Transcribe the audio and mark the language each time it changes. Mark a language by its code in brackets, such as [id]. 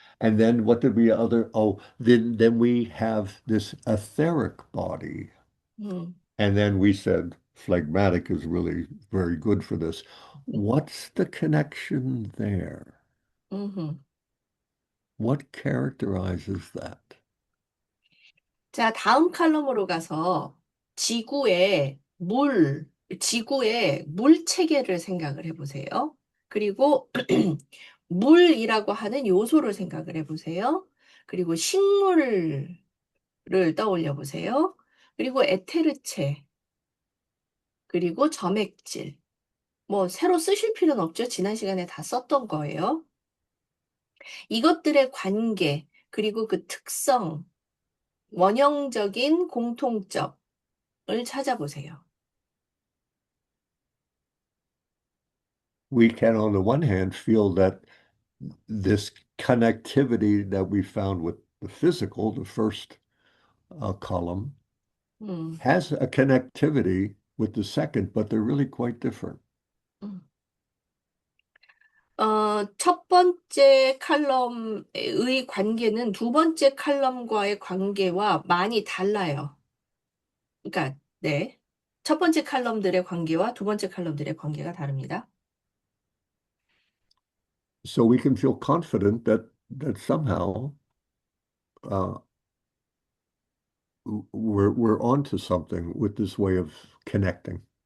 [en] And then what did we other? Oh, then we have this etheric body. 음, And then we said phlegmatic is really very good for this. What's the connection there? 음. What characterizes that? [ko] 자, 다음 칼럼으로 가서 지구의 지구의 물 체계를 생각을 해보세요. 그리고 물이라고 하는 요소를 생각을 해보세요. 그리고 식물을 떠올려 보세요. 그리고 에테르체, 그리고 점액질. 뭐 새로 쓰실 필요는 없죠. 지난 시간에 다 썼던 거예요. 이것들의 관계, 그리고 그 특성, 원형적인 공통점을 찾아보세요. [en] We can, on the one hand, feel that this connectivity that we found with the physical, the first column, 음, has a connectivity with the second, but they're really quite different. 음. [ko] 첫 번째 칼럼의 관계는 두 번째 칼럼과의 관계와 많이 달라요. 그러니까, 네. 첫 번째 칼럼들의 관계와 두 번째 칼럼들의 관계가 다릅니다. [en] So we can feel confident that somehow uh, we're onto something with this way of connecting.